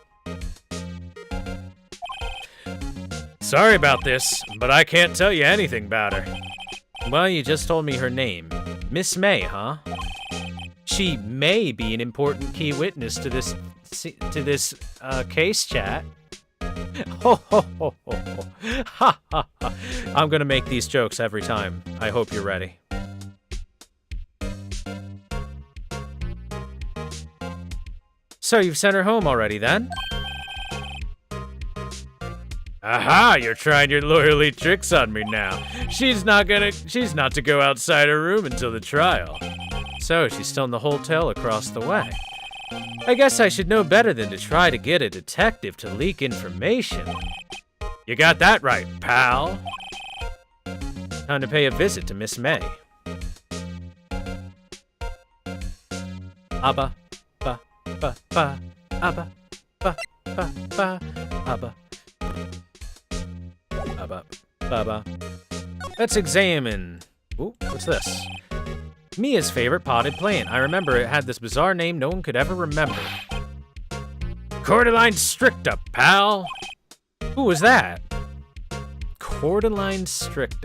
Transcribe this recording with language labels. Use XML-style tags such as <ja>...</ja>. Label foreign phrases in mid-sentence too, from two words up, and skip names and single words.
<en>Sorry about this, but I can't tell you anything about her. Well, you just told me her name. Miss May, huh? She may be an important key witness to this case, chat. Ho ho ho ho ho. Ha ha ha. I'm gonna make these jokes every time. I hope you're ready. So you've sent her home already, then? Aha, you're trying your lawyerly tricks on me now. She's not to go outside her room until the trial. So she's still in the hotel across the way. I guess I should know better than to try to get a detective to leak information. You got that right, pal. Time to pay a visit to Miss May. Abba, ba, ba, ba, abba, ba, ba, ba, abba. Abba, ba, ba. Let's examine. Ooh, what's this? Mia's favorite potted plant. I remember it had this bizarre name no one could ever remember. Cordyline stricta, pal. Who was that? Cordyline stricta.</en>